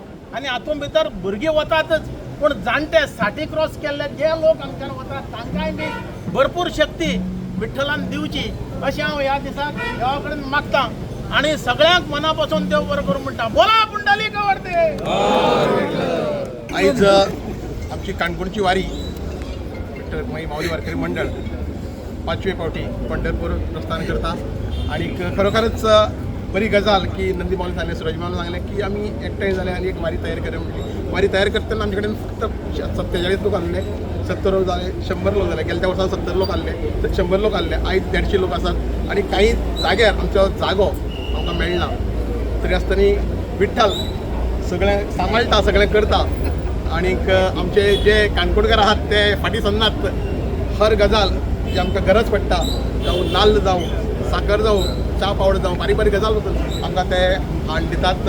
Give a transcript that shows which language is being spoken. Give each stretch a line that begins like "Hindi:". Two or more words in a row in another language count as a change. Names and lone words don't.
Konkani: आनी हातूंत भितर भुरगीं वतातच, पूण जाणटे 60 क्रॉस केल्ले जे लोक हांगच्यान वतात तांकांय बी भरपूर शक्ती विठ्ठलान दिवची अशें हांव ह्या दिसाक देवा कडेन मागतां आनी सगळ्यांक मना पासून देव बरो करूं म्हणटा. बोला पुंडलीक आवडते. आयज आमची काणकोणची वारी विठ्ठल रखुमाई माऊली वारकरी मंडळ 5वे फावटी पंढरपूर प्रस्थान करता. आणि खरोखरच बरी गजाल की नंदी माऊली सांगले, सुरज माऊली सांगले की आम्ही एकठांय झाले आणि एक वारी तयार करूया म्हटली. वारी तयार करताना आमचे कडेन फक्त 47 लोक आले, 70 लोक झाले, 100 लोक झाले. गेल्या वर्सान 70 लोक आले, 100 लोक आले. आयज 150 लोक आसात आणि काही जाग्यार आमचो जागो आमकां मेळना. तरी आसतना विठ्ठल सगळें सांबाळटा, सगळें करता. आनीक आमचे जे काणकोणकार आहात ते फाटीं सरनात. हर गजाल जी आमकां गरज पडटा, जावं नाल्ल जावं, साकर जावं, च्या पावडर जावं, बारीक बारीक गजाल बद्दल आमकां ते हाड दितात.